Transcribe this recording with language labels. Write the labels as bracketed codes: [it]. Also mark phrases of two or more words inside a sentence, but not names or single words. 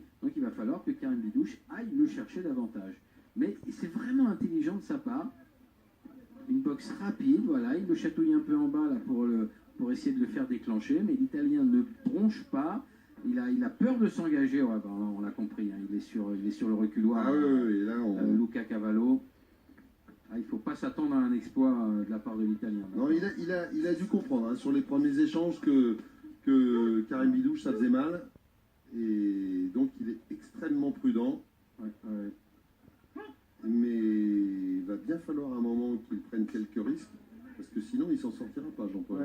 [fr] Donc il va falloir que Karim Bidouche aille le chercher davantage. Mais c'est vraiment intelligent de sa part. Une boxe rapide, voilà, il le chatouille un peu en bas là, pour essayer de le faire déclencher, mais l'Italien ne bronche pas, il a peur de s'engager, ouais, ben, on l'a compris, hein, il est sur le reculoir, Ah oui, là on... Luca Cavallo. Ah, il ne faut pas s'attendre à un exploit de la part de l'Italien. Non, il a dû comprendre hein, sur les premiers échanges que Karim Bidouche ça faisait mal, et donc il est extrêmement prudent. Ouais, ouais. Mais il va bien falloir un moment qu'il prenne quelques risques, parce que sinon il s'en sortira pas, Jean-Paul.